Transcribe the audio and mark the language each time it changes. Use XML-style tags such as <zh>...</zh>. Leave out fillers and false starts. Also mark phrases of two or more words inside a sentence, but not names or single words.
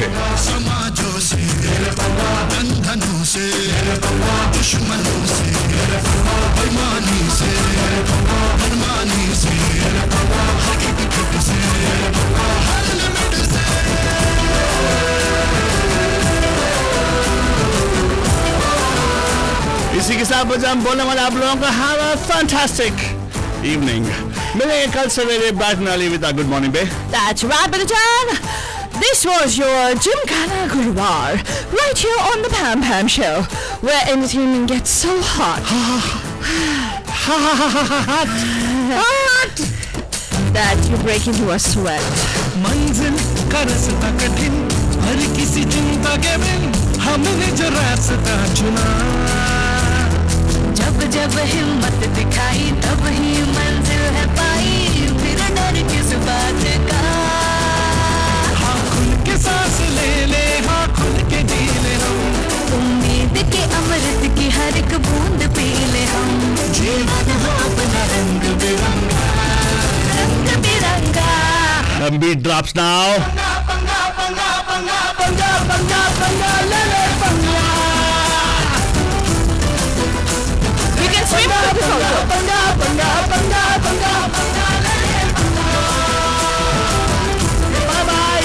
<hi>समाजों से बंधनों से दुश्मनों से बेईमानी से मनमानी से हकीकत से हर लिमिट से। इसी के साथ बच्चा हम बोलने वाले आप लोगों को</hi> <en>have a fantastic evening.</en> <hi>मिलेंगे कल सवेरे</hi> <en>bright and early with good morning</en> <hi>बे।</hi> <en>That's right, Billajan. This was your Gymkhana Gurwar, right here on the Pam Pam Show, where entertainment gets so hot. Hot! That you break into a sweat.</en> <hi>मंजिल का रास्ता कठिन हर किसी चिंता के बिन हमने जो रास्ता चुना। जब जब हिम्मत दिखाई तब ही मंजिल है पाई, फिर डर किस बात का। हाँ खुल के सांस ले ले, हाँ खुल के जी ले हम, उम्मीद के अमृत की हर एक बूंद पी ले हम। जीवन हो अपना रंग बिरंगा, रंग बिरंगा।</hi> <en>The beat drops now.</en> <hi>पंगा पंगा पंगा पंगा पंगा पंगा ले ले पंगा।</hi> <en>You can swim to the photo.</en> <hi>पंगा पंगा पंगा पंगा पंगा ले ले पंगा।</hi> <en>Bye bye.</en>